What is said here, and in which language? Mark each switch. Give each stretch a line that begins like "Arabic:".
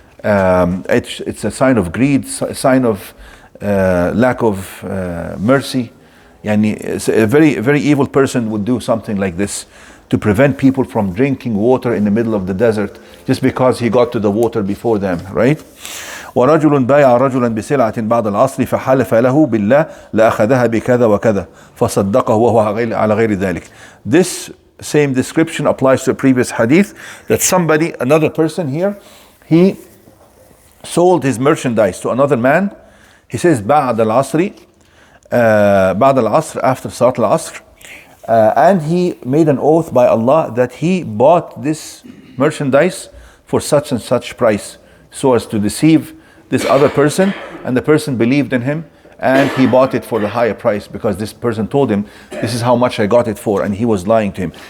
English: It's a sign of greed, a sign of lack of mercy. And a very evil person would do something like this to prevent people from drinking water in the middle of the desert just because he got to the water before them, right?
Arabic: ورجل بايع رجلا بسلعة بعد العصر فحلف له بالله لأخذها بكذا وكذا فصدقه وهو على غير ذلك.
English: This same description applies to a previous hadith that somebody, another person here, he sold his merchandise to another man. He says
Arabic: بعد العصر بعد العصر,
English: after Salat al-Asr, and he made an oath by Allah that he bought this merchandise for such and such price, so as to deceive this other person, and the person believed in him and he bought it for the higher price because this person told him this is how much I got it for, and he was lying to him.